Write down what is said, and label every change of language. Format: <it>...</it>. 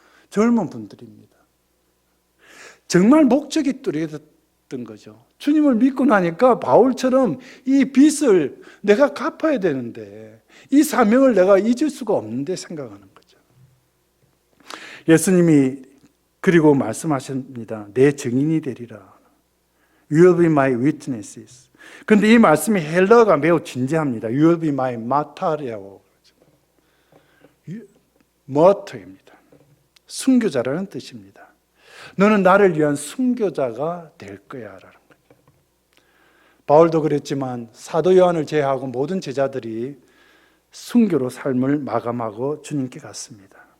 <ko>젊은 분들입니다. 정말 목적이 뚜렷했던 거죠. 주님을 믿고 나니까 바울처럼 이 빚을 내가 갚아야 되는데 이 사명을 내가 잊을 수가 없는데 생각하는 거죠. 예수님이 그리고 말씀하십니다. 내 증인이 되리라.</ko> <en>You will be my witnesses.</en> <ko>그런데 이 말씀이 헬라어가 매우 진지합니다.</ko> <en>You will be my martyr이라고</en> <ko>그러죠. martyr입니다. 순교자라는 뜻입니다. 너는 나를 위한 순교자가 될 거야 라는 거예요. 바울도 그랬지만 사도 요한을 제외하고 모든 제자들이 순교로 삶을 마감하고 주님께 갔습니다.</ko>